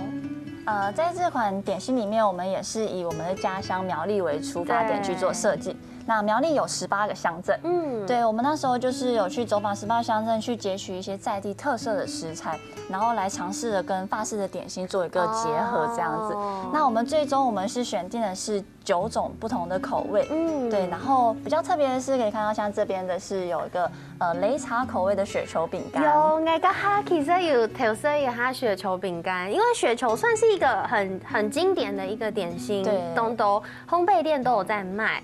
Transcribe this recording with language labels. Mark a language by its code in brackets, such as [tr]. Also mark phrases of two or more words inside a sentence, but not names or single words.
[zh] 在這款點心裡面，我們也是以我們的家鄉苗栗為出發點去做設計。那苗栗有18個鄉鎮，對，我們那時候就是有去走訪18個鄉鎮，去截取一些在地特色的食材，然後來嘗試的跟法式的點心做一個結合，這樣子。那我們最終我們是選定的是 9种不同的口味，对。然后比较特别的是，可以看到像这边的是有一个擂茶口味的雪球饼干。有，我家哈其实有特色一下雪球饼干，因为雪球算是一个很经典的一个点心，东都烘焙店都有在卖。